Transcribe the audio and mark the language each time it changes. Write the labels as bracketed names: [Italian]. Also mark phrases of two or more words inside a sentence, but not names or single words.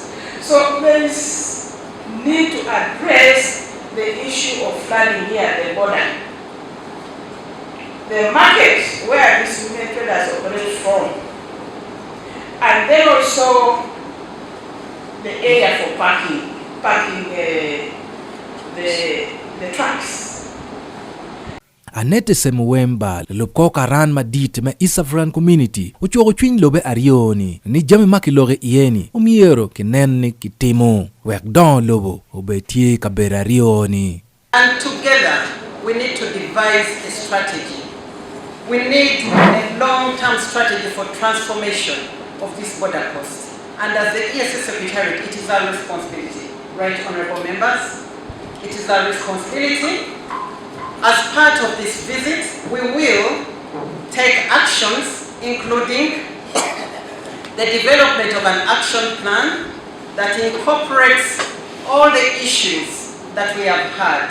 [English] So there is need to address the issue of flooding here at the border. The market where these women traders operate from, and then also the area for parking the trucks. [Acoli] Anete Semuwemba lopko karan madit me East African Community uchuo chwin lobe arioni ni jami makiloge ieni umiero kineni kitimo wek don lobo obetie kabera arioni. [English] And together we need to devise a strategy. We need a long-term strategy for transformation of this border post. And as the ESS Secretariat, it is our responsibility, right, honorable members? It is our responsibility. As part of this visit, we will take actions, including the development of an action plan that incorporates all the issues that we have had.